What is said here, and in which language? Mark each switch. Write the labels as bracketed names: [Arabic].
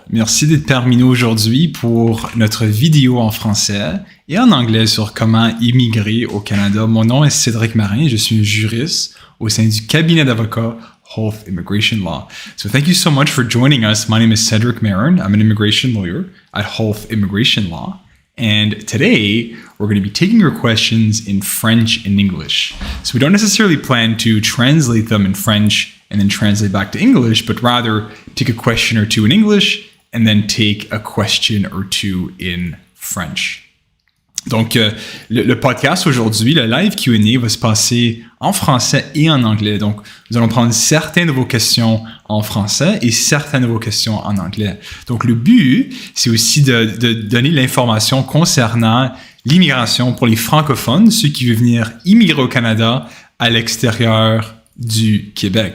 [French] Merci d'être parmi nous aujourd'hui pour notre vidéo en français et en anglais sur comment immigrer au Canada. Mon nom est Cédric Marin, je suis un juriste au sein du cabinet d'avocats Health Immigration Law. [English] So thank you so much for joining us. My name is Cédric Marin. I'm an immigration lawyer at Health Immigration Law. And today, we're going to be taking your questions in French and English. So we don't necessarily plan to translate them in French and then translate back to English, but rather take a question or two in English and then take a question or two in French. [French] Donc, le podcast aujourd'hui, le live Q&A va se passer en français et en anglais. Donc, nous allons prendre certaines de vos questions en français et certaines de vos questions en anglais. Donc, le but, c'est aussi de donner l'information concernant l'immigration pour les francophones, ceux qui veulent venir immigrer au Canada à l'extérieur du Québec.